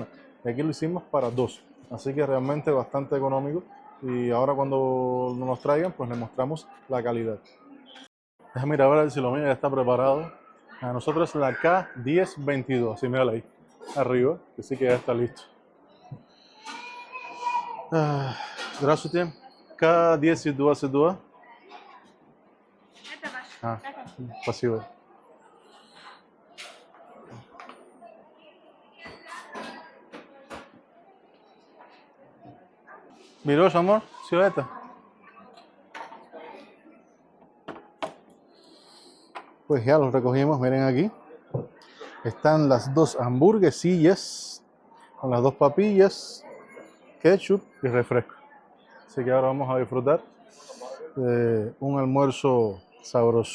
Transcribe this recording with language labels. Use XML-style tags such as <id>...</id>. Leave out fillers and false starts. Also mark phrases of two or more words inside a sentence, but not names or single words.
<es>Y aquí lo hicimos para 2, así que realmente bastante económico. Y ahora cuando nos traigan, pues les mostramos la calidad. Déjame ir a ver si lo mío ya está preparado. A nosotros es la K1022, así mírala ahí, arriba, que sí que ya está listo.</es> <ru>Здравствуйте. K1022. Спасибо. Берешь, amor, все это.</ru> <es>Pues ya los recogimos, miren aquí. Están las 2 hamburguesillas con las 2 papillas, ketchup y refresco. Así que ahora vamos a disfrutar de un almuerzo sabroso.</es>